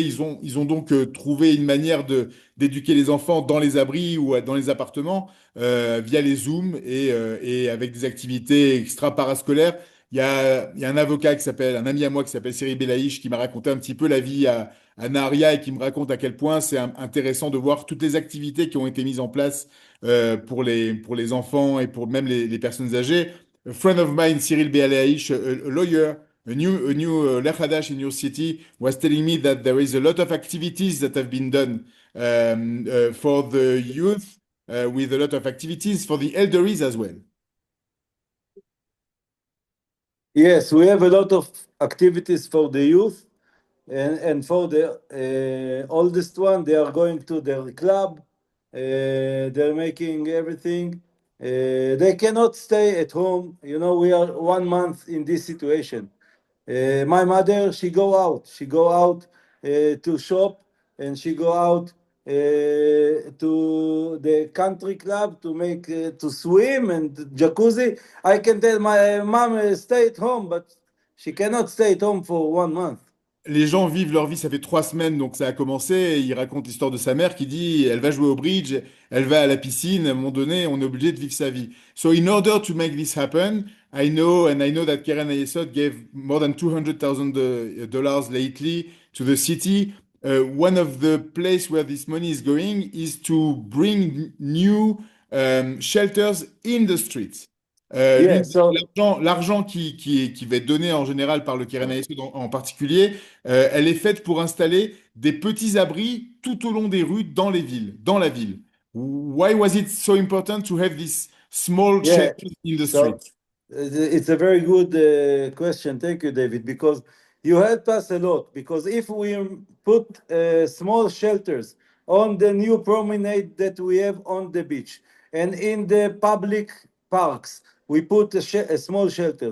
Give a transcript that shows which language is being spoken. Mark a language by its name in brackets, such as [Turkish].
[French] Ils ont donc trouvé une manière d'éduquer les enfants dans les abris ou dans les appartements, via les Zooms et avec des activités extra-parascolaires. Il y a un avocat un ami à moi qui s'appelle Cyril Belaïch, qui m'a raconté un petit peu la vie à Nahariya et qui me raconte à quel point c'est intéressant de voir toutes les activités qui ont été mises en place pour les enfants et pour même les personnes âgées. [English] A friend of mine, Cyril Belaïch, a lawyer, a new Lech Hadash in your city, was telling me that there is a lot of activities that have been done for the youth, with a lot of activities for the elderlies as well. Yes, we have a lot of activities for the youth, and for the oldest one, they are going to their club. They're making everything. They cannot stay at home. You know, we are 1 month in this situation. My mother, she go out. She go out to shop, and she go out to the country club to make to swim and jacuzzi. I can tell my mom stay at home, but she cannot stay at home for 1 month. [French] Les gens vivent leur vie, ça fait 3 semaines, donc ça a commencé. Et il raconte l'histoire de sa mère qui dit, elle va jouer au bridge, elle va à la piscine. À un moment donné, on est obligé de vivre sa vie. [English] So in order to make this happen, I know that Keren Ayesot gave more than $200,000 lately to the city. One of the place where this money is going is to bring new shelters in the streets. Yeah, so [French] L'argent qui va être donné en général par le Keren Ayesot en particulier, elle est faite pour installer des petits abris tout au long des rues dans les villes, dans la ville. [English] Why was it so important to have these small yeah, shelters in the so streets? it's a very good question. Thank you, David, because you helped us a lot. Because if we put small shelters on the new promenade that we have on the beach and in the public parks, we put a small shelter.